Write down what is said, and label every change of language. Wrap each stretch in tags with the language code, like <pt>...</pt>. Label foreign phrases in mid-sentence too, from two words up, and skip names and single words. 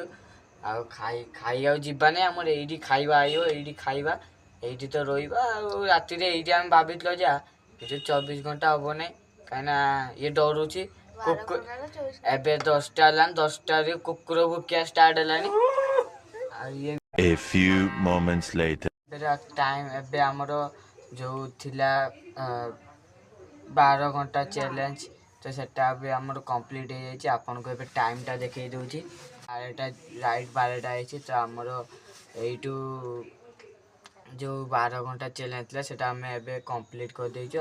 <or>ଆଉ ଖାଇବାକୁ ଯିବାନି, ଆମର ଏଇଠି ଖାଇବା ଆଇବ, ଏଇଠି ଖାଇବା, ଏଇଠି ତ ରହିବା। ଆଉ ରାତିରେ ଏଇଠି ଆମେ ଭାବିଥିଲୁ ଯେ ଏଠି 24 ଘଣ୍ଟା ହେବ ନାହିଁ, କାହିଁକିନା ଇଏ ଡରୁଛି। ଏବେ 10ଟା ହେଲାଣି, 10ଟାରେ କୁକୁର ଭୁକିବା ଷ୍ଟାର୍ଟ ହେଲାଣି। ଆଉ ଇଏ</or> <en>A few moments later.</en> <or>ଟାଇମ୍ ଏବେ ଆମର ଯେଉଁ ଥିଲା 12 ଘଣ୍ଟା ଚ୍ୟାଲେଞ୍ଜ, ତ ସେଟା ଏବେ ଆମର କମ୍ପ୍ଲିଟ୍ ହେଇଯାଇଛି। ଆପଣଙ୍କୁ ଏବେ ଟାଇମ୍ଟା ଦେଖେଇ ଦେଉଛି। 12ଟା ରାଇଟ୍ 12ଟା ହେଇଛି। ତ ଆମର ଏଇଠୁ ଯେଉଁ 12 ଘଣ୍ଟା ଚ୍ୟାଲେଞ୍ଜ ଥିଲା ସେଟା ଆମେ ଏବେ କମ୍ପ୍ଲିଟ୍ କରିଦେଇଛୁ।</or>